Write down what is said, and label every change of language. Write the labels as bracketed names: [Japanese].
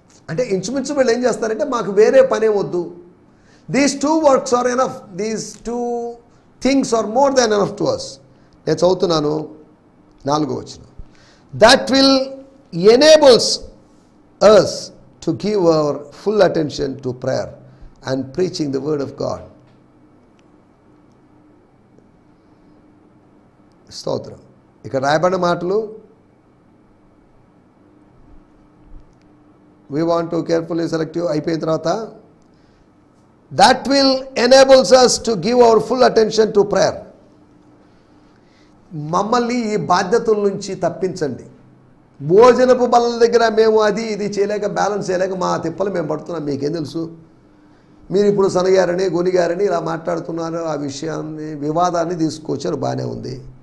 [Telugu] అంటే ఇంచుమించు వీళ్ళు ఏం చేస్తారంటే మాకు వేరే పనే వద్దు, [English] These 2 works are enough, these 2 things are more than enough to us. [Telugu] నేను చదువుతున్నాను 4వ వచనం. [English] That will enables us to give our full attention to prayer and preaching the word of God. [Telugu] స్తోత్రం. ఇక్కడ రాయబడిన మాటలు [English] we want to carefully select you [Telugu] అయిపోయిన తర్వాత [English] that will enables us to give our full attention to prayer. [Telugu] మమ్మల్ని ఈ బాధ్యతల నుంచి తప్పించండి. భోజనపు బల్ల దగ్గర మేము అది ఇది చేయలేక బ్యాలెన్స్ చేయలేక మా తిప్పలు మేము పడుతున్నాం. మీకేం తెలుసు? మీరు ఇప్పుడు సనగారని గొనిగారని ఇలా మాట్లాడుతున్నారు, ఆ విషయాన్ని వివాదాన్ని తీసుకొచ్చారు, బాగానే ఉంది.